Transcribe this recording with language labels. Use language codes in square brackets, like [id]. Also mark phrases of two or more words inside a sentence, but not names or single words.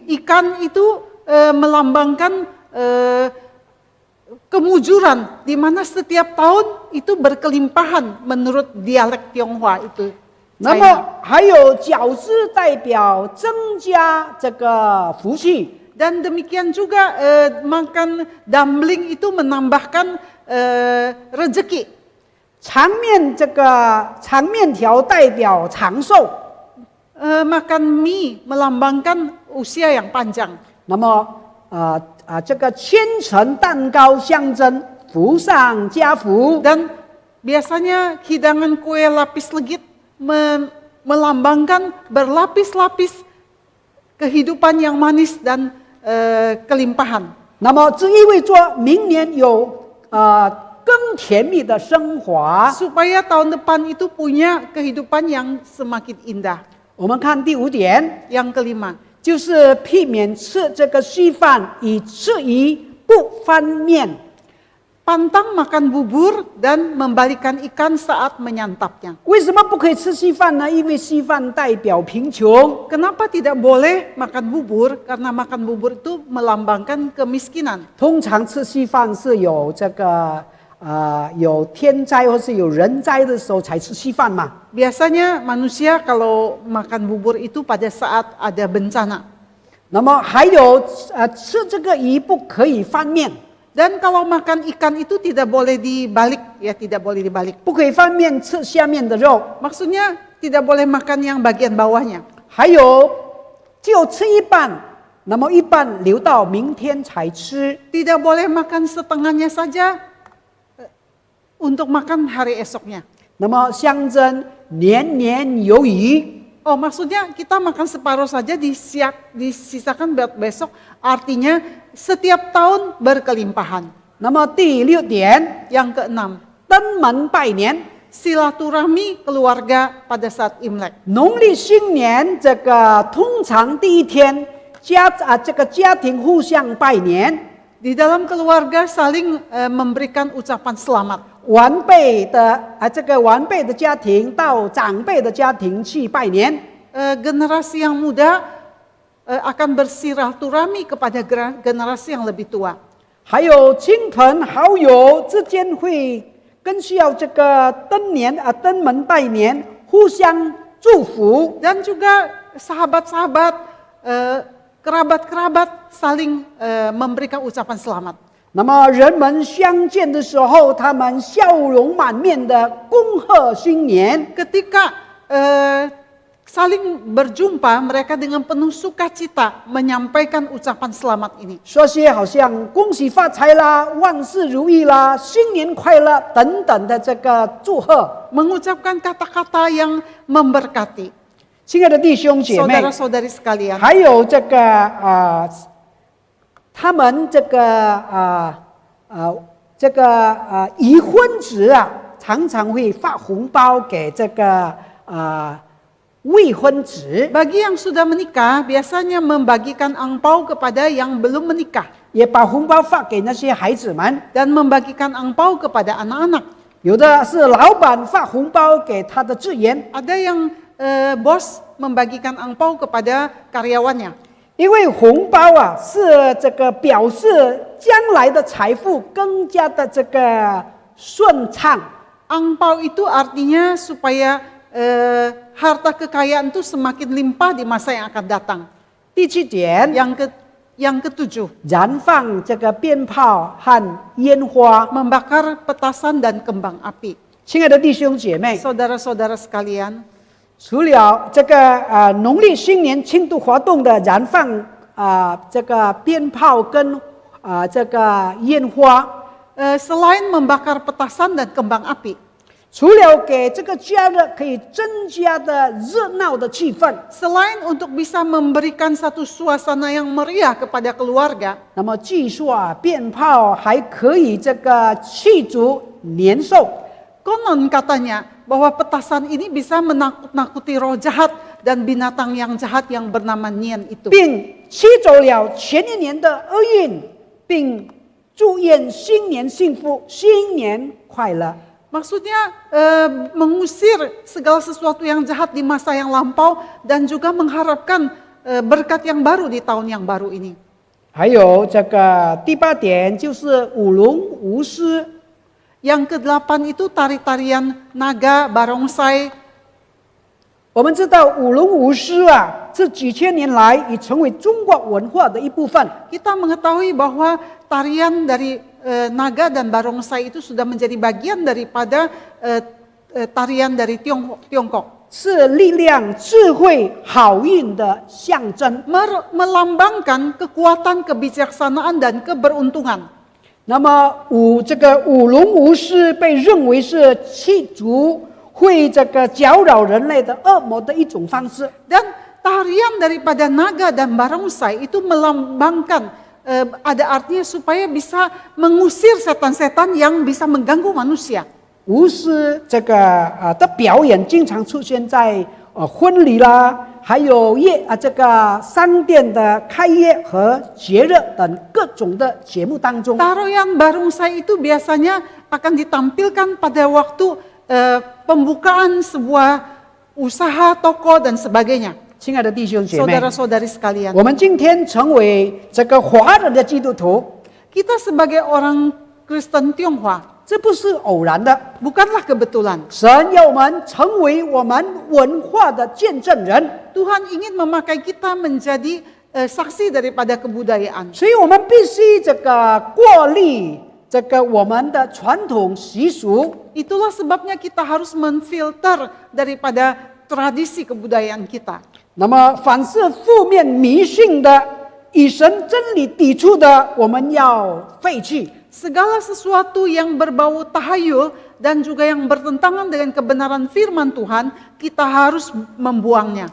[id] Ikan itu melambangkan kemujuran, di mana setiap tahun itu berkelimpahan menurut dialek Tionghoa itu. [zh] 那么还有饺子代表增加这个福气， [id] Dan demikian juga makan dumpling itu menambahkan rezeki. [zh] 长面条代表长寿。 [id] Makan mie melambangkan usia yang panjang. [zh] 那么这个千层蛋糕象征福上加福。 [id] Dan biasanya hidangan kue lapis legit melambangkan berlapis-lapis kehidupan yang manis dan kelimpahan. [zh] 那么这意味着明年有更甜蜜的生活。 [id] Supaya tahun depan itu punya kehidupan yang semakin indah. [zh] 我们看第5点， [id] Yang kelima, [zh] 就是避免吃这个稀饭，以至于不翻面。 [id] pantang makan bubur dan membalikan ikan saat menyantapnya. [zh] 为什么不可以吃稀饭呢？因为稀饭代表贫穷。 [id] Kenapa tidak boleh makan bubur? Karena makan bubur itu melambangkan kemiskinan. [zh] 通常吃稀饭是有这个有天灾或是有人灾的时候才吃稀饭嘛。 [id] Biasanya manusia kalau makan bubur itu pada saat ada bencana. [zh] 那么还有吃这个鱼不可以翻面， [id] Dan kalau makan ikan itu tidak boleh dibalik, ya tidak boleh dibalik. [zh] 不可以翻面吃下面的肉， [id] Maksudnya tidak boleh makan yang bagian bawahnya. [zh] 还有就吃一半，那么一半留到明天才吃。 [id] Tidak boleh makan setengahnya saja untuk makan hari esoknya. [zh] 那么象征年年有余。 [id] Oh, maksudnya kita makan separuh saja disisakan buat besok. Artinya setiap tahun berkelimpahan. [zh] 那么第6点， [id] Yang keenam, [zh] 登门拜年。 [id] silaturahmi keluarga pada saat Imlek. [zh] 农历新年这个通常第一天，这个家庭互相拜年， [id] Di dalam keluarga saling memberikan ucapan selamat. [zh] 晚辈的家庭到长辈的家庭去拜年。 [id] Generasi yang muda akan bersilaturahmi kepada generasi yang lebih tua. [zh] 还有亲朋好友之间会更需要这个登门拜年，互相祝福。 [id] Dan juga sahabat-sahabat, kerabat-kerabat saling memberikan ucapan selamat. [zh] 那么人们相见的时候，他们笑容满面的恭贺新年。 [id] Ketika saling berjumpa, mereka dengan penuh sukacita menyampaikan ucapan selamat ini. [zh] 说些好像恭喜发财啦、万事如意啦、新年快乐等等的这个祝贺。 [id] Mengucapkan kata-kata yang memberkati. [zh] 亲爱的弟兄姐妹， [id] Saudara-saudari sekalian, [zh] 还有这个他们这个已婚子啊，常常会发红包给这个未婚子， [id] bagi yang sudah menikah biasanya membagikan angpau kepada yang belum menikah [zh] 也把红包发给那些孩子们。 [id] dan membagikan angpau kepada anak-anak. [zh] 有的是老板发红包给他的职员， [id] Ada yang bos membagikan angpau kepada karyawannya. [zh] 因为红包啊是这个表示将来的财富更加的这个顺畅。 [id] Angpau itu artinya supaya harta kekayaan itu semakin limpah di masa yang akan datang. [zh] 第7点， [id] Yang ketujuh, [zh] 燃放这个鞭炮和烟花。 [id] membakar petasan dan kembang api. [zh] 亲爱的弟兄姐妹， [id] Saudara-saudara sekalian, [zh] 除了这个农历新年庆祝活动的燃放这个鞭炮跟这个烟花， [id] selain membakar petasan dan kembang api, [zh] 除了给这个家的可以增加的热闹的气氛， [id] selain untuk bisa memberikan satu suasana yang meriah kepada keluarga, [zh] 那么据说鞭炮还可以这个驱逐年兽。 [id] konon katanya bahwa petasan ini bisa menakut-nakuti roh jahat dan binatang yang jahat yang bernama Nian itu. [zh] 并驱走了前一年的厄运，并祝愿新年幸福，新年快乐。 [id] Maksudnya mengusir segala sesuatu yang jahat di masa yang lampau dan juga mengharapkan berkat yang baru di tahun yang baru ini. [zh] 还有这个第8点就是舞龙舞狮。 [id] Yang ke-8 itu tari-tarian naga, barongsai. [zh] 我们知道舞龙舞狮这几千年来已成为中国文化的一部分。 [id] Kita mengetahui bahwa tarian dari naga dan barongsai itu sudah menjadi bagian daripada tarian dari Tiongkok. [zh] 是力量、智慧、好运的象征。 [id] Melambangkan kekuatan, kebijaksanaan dan keberuntungan. [zh] 那么这个舞龙舞狮被认为是驱逐会这个搅扰人类的恶魔的一种方式。 [id] Dan tarian daripada naga dan barongsai itu melambangkan ada artinya supaya bisa mengusir setan-setan yang bisa mengganggu manusia. [zh] 舞狮这个的表演经常出现在婚礼啦，还有这个商店的开业和节日等各种的节目当中。 [id] Tarian barongsai itu biasanya akan ditampilkan pada waktu pembukaan sebuah usaha, toko dan sebagainya. [zh] 亲爱的弟兄姐妹， [id] Saudara-saudari sekalian, [zh] 我们今天成为这个华人的基督徒， [id] kita sebagai orang Kristen Tionghoa [zh] 这不是偶然的。 [id] bukanlah kebetulan. [zh] 神要我们成为我们文化的见证人， [id] Tuhan ingin memakai kita menjadi saksi daripada kebudayaan. [zh] 所以我们必须这个过滤这个我们的传统习俗。 [id] Itulah sebabnya kita harus menfilter daripada tradisi kebudayaan kita. [zh] 那么，凡是负面迷信的、与神真理抵触的，我们要废弃。 [id] Segala sesuatu yang berbau tahayul dan juga yang bertentangan dengan kebenaran firman Tuhan, kita harus membuangnya.